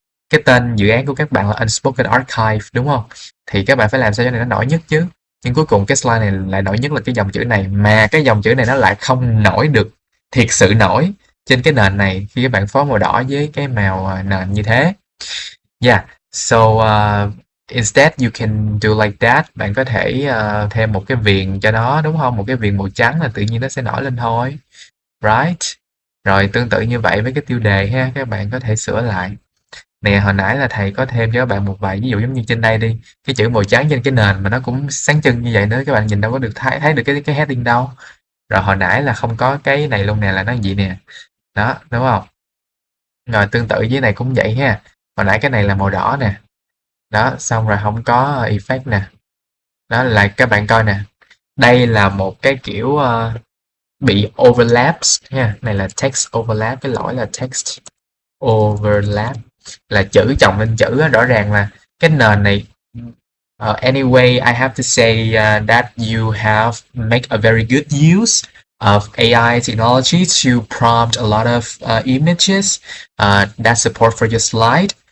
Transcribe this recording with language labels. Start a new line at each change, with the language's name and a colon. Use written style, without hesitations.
Vietnamese: Cái tên dự án của các bạn là Unspoken Archive, đúng không? Thì các bạn phải làm sao cho này nó nổi nhất chứ. Nhưng cuối cùng cái slide này lại nổi nhất là cái dòng chữ này, mà cái dòng chữ này nó lại không nổi được thiệt sự nổi trên cái nền này khi các bạn phối màu đỏ với cái màu nền như thế.
English: Yeah, so instead you can do like that.
Vietnamese: Bạn có thể thêm một cái viền cho nó, đúng không? Một cái viền màu trắng là tự nhiên nó sẽ nổi lên thôi. Right? Rồi tương tự như vậy với cái tiêu đề ha, các bạn có thể sửa lại. Nè, hồi nãy là thầy có thêm cho các bạn một vài ví dụ giống như trên đây đi. Cái chữ màu trắng trên cái nền mà nó cũng sáng trưng như vậy nữa, các bạn nhìn đâu có được thấy được cái heading đâu. Rồi hồi nãy là không có cái này luôn nè, là nó gì nè. Đó, đúng không? Rồi tương tự với này cũng vậy ha. Hồi nãy cái này là màu đỏ nè. Đó, xong rồi không có effect nè. Đó là các bạn coi nè. Đây là một cái kiểu bị overlaps ha. Này là text overlap, cái lỗi là text overlap là chữ chồng lên chữ á, rõ ràng là cái nền này.
English: Anyway, I have to say that you have make a very good use of AI technology to prompt a lot of images that support for your slide.